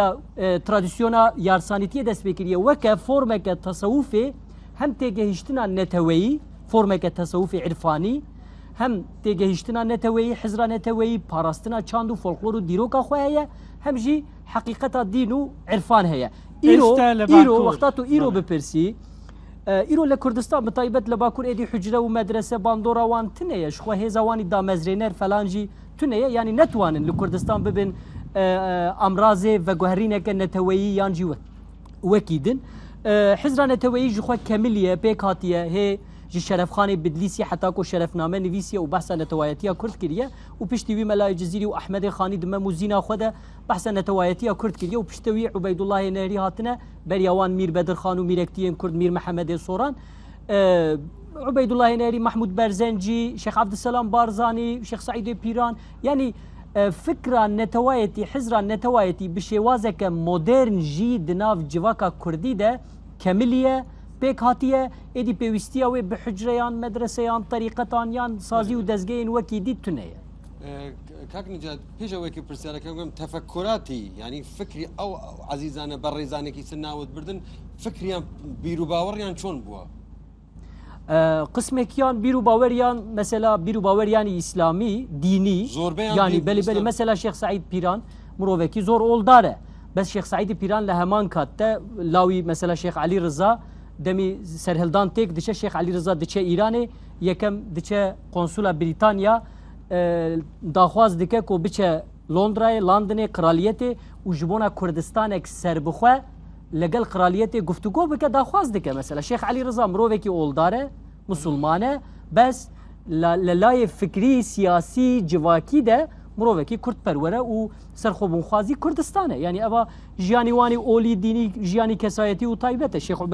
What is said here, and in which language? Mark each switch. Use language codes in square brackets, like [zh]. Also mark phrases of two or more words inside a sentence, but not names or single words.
[ku] ترادیسیۆنا یارسانیتیە دەست پێکردیە وەکە فۆرمێکە تەسەووفێ هەم تێگەهشتنا نەتەوەیی فۆرمێکە تەسەووفی عرفانی هەم تێگەهشتنا نەتەوەیی حزرا نەتەوەیی پاراستنا چاند و فۆلکلۆر و دیرۆکە خۆیە هەمژی حقیقەتا دین و عرفان هەیە ئیرۆ وەختا تو ئیرۆ بپرسی ئیرۆ لە کوردستان بتایبەت لە باکوور ئێدی حجرە و مەدرسە باندۆراوان تنەیە شخوا هێزاوانی دامەزرێنەر فەلانجی تونەیە ینی نەتوانن لە کوردستان ببن ئەمرازێ ڤەگوهرینەکە نەتەوەیی یانجی وەکیدن حزرا نەتەوەیی ژخوا کەمیلیە پێک هاتیە هێ ji şerefxanê Bidlîsî heta ku şerefname nivîsiye û behsa netewayetiya Kurd kiriye û piştî wî Melayê Cizîrî û Ehmedê Xanî di me û zîna xwe de behsa netewayetiya Kurd kiriye û piştî wî Ubeydullahê Nehrî hatine beriya wan Mîr Bedirxan û mîrektiyên Kurd Mîr Mehemedê Soran Ubeydullahê Nehrî Mahmud Berzencî Şeyx Abdüselam Barzanî Şeyx Saîdê Pîran yani fikra netewayetî hizra netewayetî bi şêwazeke modern jî di nav civaka Kurdî de kemiliye pêk hatiye êdî pêwîstiya wê bi hicreyan medreseyan terîqetan yan sazî û dezgehên wekî dî tuneye [ckb] کاک نجات پێش ئەوەیکە پرسیارەکەم گوم تەفەکوراتی ینی فکری ئەو عزیزانە بەڕێزانێکی سن ناوت بردن فکریان بیر و باوەڕیان چۆن بووە قسمێکیان بیر و باوەریان مەسەلا بیر و باوەریانی ئیسلامی دینی ینی بەلی بەلی مەسەلا شێخ سعید پیران مرۆڤێکی زۆر ئۆڵدارە بەس شێخ سعیدی پیران لە هەمان کاتتە لاوی مەسەلا شێخ عەلی ڕزا [ku] دەمی سەرهێلدان تێک دچە شێخ عەلی ڕزا دچە ئیرانێ یەکەم دچە قۆنسولا بریتانیا داخواز dike ku biçe Londrayê Londonê Kraliyetê û ji bona Kurdistanek serbixwe legel Kraliyetê guftûgo bike daxwaz dike mesela Şeyx Elî Rıza mirovekî oldar e musulman e bes li layê fikrî siyasî civakî de mirovekî Kurdperwer e û serxwebûnxwazî Kurdistan e yani eva jiyanî wanî olî dînî jiyanî kesayetî û taybet e Şeyx